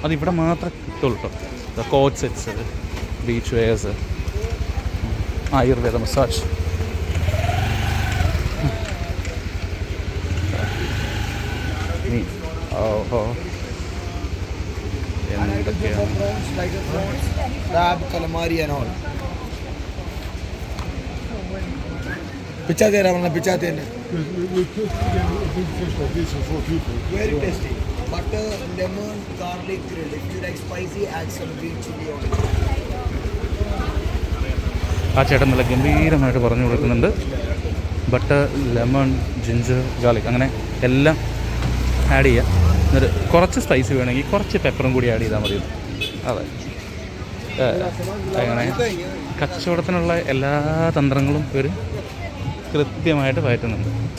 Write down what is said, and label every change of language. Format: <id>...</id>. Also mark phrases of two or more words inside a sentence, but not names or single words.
<ml>അത് ഇവിടെ മാത്രമേ കിട്ടുള്ളൂ കേട്ടോ.</ml> <en>couch sets, beach wears, ayurveda massage.</en> <ml>ഓഹോ, എന്തൊക്കെയാണ്.</ml> <hi>पिज्जा दे रहा हूँ, पिज्जा देने</hi> <en>very tasty. Butter, lemon, garlic grill. If you like spicy, add some green chili on it.</en> <ml>ആ ചേട്ടൻ നല്ല ഗംഭീരമായിട്ട് പറഞ്ഞു കൊടുക്കുന്നുണ്ട്.</ml> <en>butter, lemon, ginger, garlic</en> <ml>അങ്ങനെ എല്ലാം ആഡ് ചെയ്യുക. എന്നിട്ട് കുറച്ച് സ്പൈസി വേണമെങ്കിൽ കുറച്ച് പെപ്പറും കൂടി ആഡ് ചെയ്താൽ മതി. അതെ, അങ്ങനെ കച്ചവടത്തിനുള്ള എല്ലാ തന്ത്രങ്ങളും ഇവർ കൃത്യമായിട്ട് പയറ്റുന്നുണ്ട്.</ml>